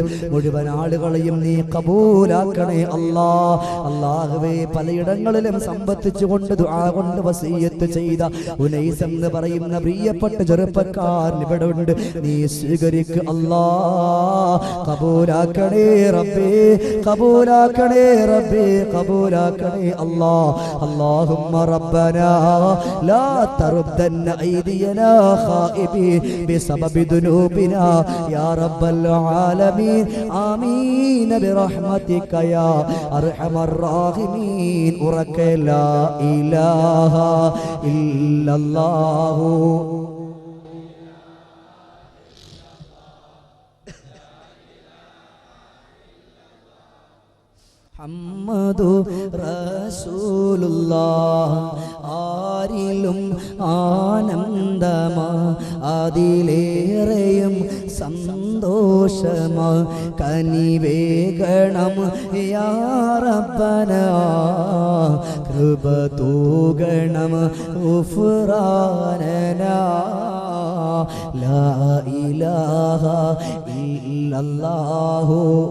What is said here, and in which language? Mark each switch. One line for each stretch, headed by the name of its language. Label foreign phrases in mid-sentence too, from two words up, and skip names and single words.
Malayalam: മുഴുവൻ ആളുകളെയും നീ കബൂലാക്കണേ അല്ലാഹുവേ പലയിടങ്ങളിലും സംബന്ധിച്ചുകൊണ്ട് ദുആ കൊണ്ട് വസിയത്ത് ചെയ്ത ഉനൈസ് എന്ന് പറയുന്ന പ്രിയപ്പെട്ട ചെറുപ്പക്കാരൻ ഇവിടെ ഉണ്ട്. നീ സ്വീകരിക്ക് കബൂലാക്കണേ റബ്ബേ കബൂലാക്കണേ റബ്ബേ കബൂലാക്കണേ
Arabic: اللهم ربنا لا تردن أيدينا خائبين بسبب ذنوبنا يا رب العالمين آمين برحمتك يا أرحم الراحمين ورك لا إله إلا الله محمد رسول الله ആരിലും
Malayalam: ആനന്ദമാ അതിലേറെയും സന്തോഷമാ കനിവേഗണം
Arabic: يا ربنا
Malayalam: കൃപ തൂഗണം ഗുഫ്രാനനാ
Arabic: لا إله إلا الله